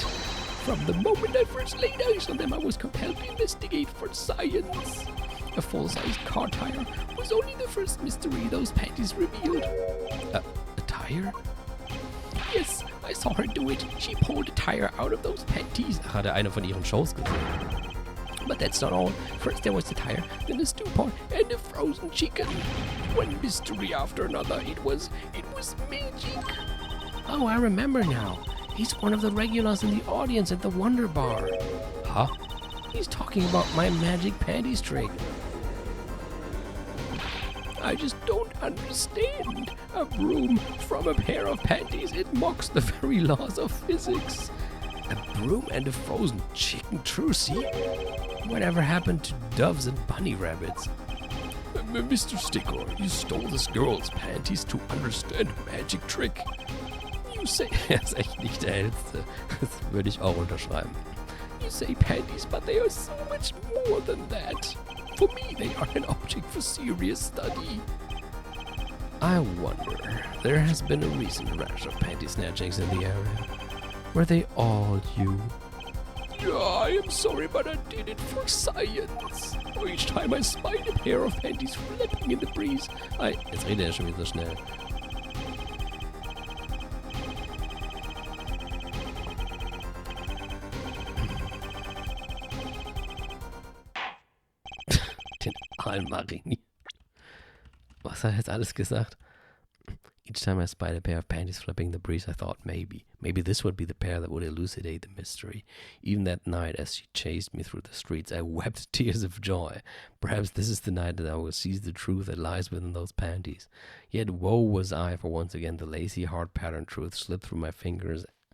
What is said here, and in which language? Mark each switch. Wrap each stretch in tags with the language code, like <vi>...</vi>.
<en>From the moment I first laid eyes on them, I was compelled to investigate for science. A full-sized car tire was only the first mystery those panties revealed. A tire? Yes, I saw her do it. She pulled a tire out of those panties.</en> <de>Ach, hatte eine von ihren Shows gesehen.</de> <en>But that's not all. First there was the tire, then the stew pot, and the frozen chicken. One mystery after another. It was magic. Oh, I remember now. He's one of the regulars in the audience at the Wonder Bar. Huh? He's talking about my magic panties trick. I just don't understand. A broom from a pair of panties. It mocks the very laws of physics. A broom and a frozen chicken, true, see? Whatever happened to doves and bunny rabbits? Mr. Stickler, you stole this girl's panties to understand a magic trick. You say...</en> <de>Er ist echt nicht der Hellste. Das würde ich auch unterschreiben.</de> <en>You say panties, but they are so much more than that. For me, they are an object for serious study. I wonder, there has been a recent rash of panty snatchings in the area. Were they all you? I am sorry, but I did it for science. Each time I spied a pair of panties flapping in the breeze,</en> <de>Jetzt redet er schon wieder so schnell. Den Almarini. Was hat er jetzt alles gesagt?</de> <en>Each time I spied a pair of panties flapping in the breeze, I thought maybe this would be the pair that would elucidate the mystery. Even that night, as she chased me through the streets, I wept tears of joy. Perhaps this is the night that I will seize the truth that lies within those panties. Yet woe was I, for once again the lazy, hard-patterned truth slipped through my fingers.</en>